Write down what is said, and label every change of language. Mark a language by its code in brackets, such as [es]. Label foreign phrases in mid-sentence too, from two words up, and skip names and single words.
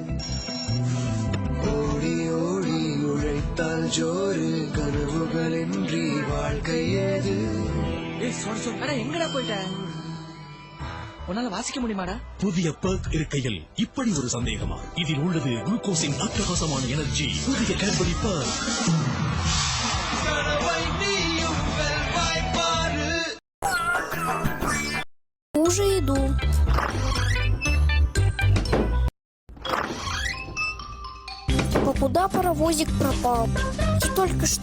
[ta] ஓடி ஓடி உழைத்தால் ஜோறு, கனவுகள் இன்றி வாழ்க்கை ஏது. எங்கடா போயிட்ட? உன்னால வாசிக்க முடியுமாடா? புதிய பெர்க் இருக்கையில் இப்படி ஒரு சந்தேகமா? இதில் உள்ளது குளுக்கோஸின் அட்டகாசமான எனர்ஜி. புதிய கேட்பரி பெர்க். [ru] Уже иду. А куда паровозик пропал? Только что